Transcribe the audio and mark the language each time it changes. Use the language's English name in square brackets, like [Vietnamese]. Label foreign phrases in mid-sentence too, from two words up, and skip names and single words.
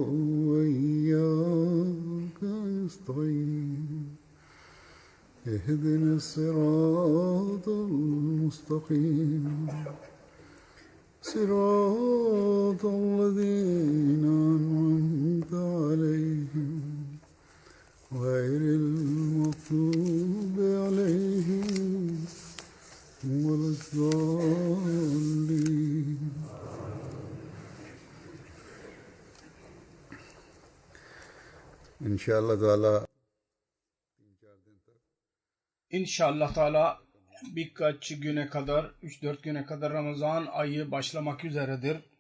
[Arabic] وإياك نستعين اهدنا الصراط المستقيم صراط الذين أنعمت عليهم غير المغضوب عليهم ولا الضالين. [Turkish] İnşallah Teala İnşallah Teala birkaç güne kadar, 3-4 güne kadar Ramazan ayı başlamak üzeredir.